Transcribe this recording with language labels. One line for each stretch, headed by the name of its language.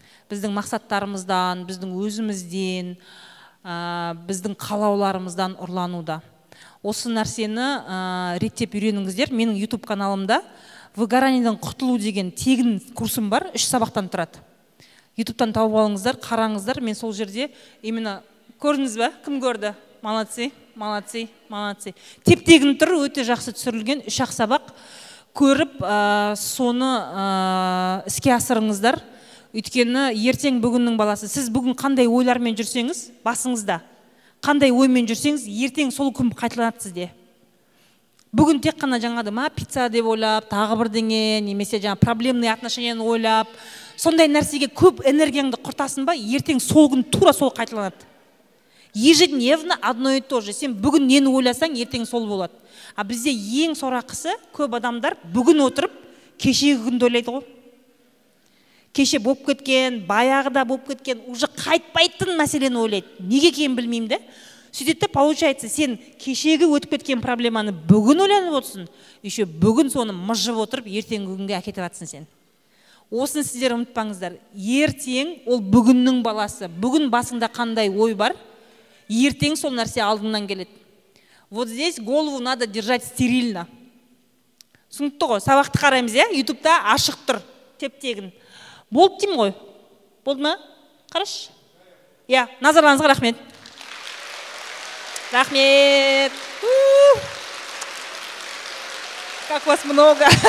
Kazakh: Біздің мақсаттарымыздан, біздің өзімізден, біздің қалауларымыздан ұрлануда. Осы нәрсені реттеп үйреніңіздер. Менің YouTube каналымда выгораниеден құтылу деген тегін курсым бар, 3 сабақтан тұрады. YouTube'тан тауып алыңыздар, қараңыздар. Мен сол жерде именно көрдіңіз бе? Кім көрді?
Russian: Молодцы, молодцы, молодцы.
Kazakh: Теп-тегін тұр, өте жақсы түсірілген 3 сабақ. Көріп, соны іске асырыңыздар. Өйткені ертең бүгіннің баласы. Сіз бүгін қандай ойлармен жүрсеңіз, басыңызда, қандай оймен жүрсеңіз, ертең сол күн қайталанады сізде. Бүгін тек қана жаңады пицца деп ойлап, тағы бірдеңе, немесе проблемный отношенияны ойлап, сондай нәрсеге көп энергияңды құртасың ба, ертең сол күн тура сол қайталанады.
Russian: Ежедневно одно и то же.
Kazakh: Сен бүгін нені ойласаң, ертең сол болады. А бізде ең сорақысы, көп адамдар бүгін отырып, кешегі күнді ойлайды ғой. Кеше болып кеткен, баяғыда болып кеткен, уже қайтпайтын мәселені ойлайды. Неге екенін білмеймін де. Сөйтеді, получается, сен кешегі өтіп кеткен проблеманы бүгін ойланып отырсың, еще бүгін соны мыжып отырып, ертең күнге әкетіп жатсың сен. Осыны сіздер ұмытпаңыздар. Ертең ол бүгіннің баласы. Бүгін басыңда қандай ой бар, ертең сол нәрсе алдыңнан келеді.
Russian: Вот здесь голову надо держать стерильно.
Kazakh: Түсінікті ғой, сабақты қараймыз, YouTube-та ашық тұр, теп-тегін. Болды деймін ғой? Болды ма? Қараш? Назарларыңызға рахмет. Рахмет.
Russian: Как вас много.